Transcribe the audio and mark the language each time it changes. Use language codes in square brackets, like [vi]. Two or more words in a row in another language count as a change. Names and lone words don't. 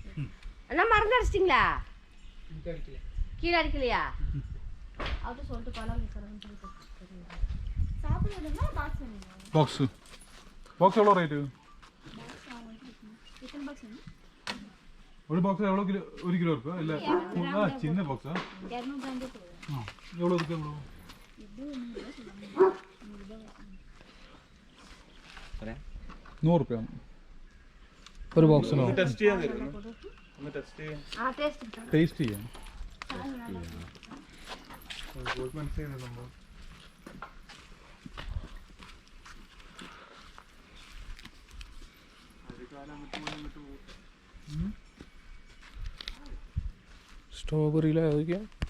[ta] அண்ணா மருந்து அடிச்சிட்டிங்களா? கீழே அடிக்கலையா? அவர்கிட்ட சொல்லிட்டு பழம் சாப்பிடுறதுனா பாக்ஸ் வேணுமா? பாக்ஸ் எவ்வளோ ரேட்டு? ஒரு பாக்ஸ் எவ்வளோ கிலோ 1 கிலோ ഇருக்கு இல்ல சின்ன பாக்ஸா 250 எவ்வளவு இருக்கு எவ்வளவு இது [ml] 100 രൂപ ഒരു ബോക്സിനോ? ടെസ്റ്റ് ചെയ്യാൻ തരുന്നു ഒന്ന് ടെസ്റ്റ് ചെയ്യാൻ ടേസ്റ്റ് ചെയ്യാൻ മനസ്സിലായി സംഭവം സ്ട്രോബെറിയിലെ ഏതൊക്കെയാ?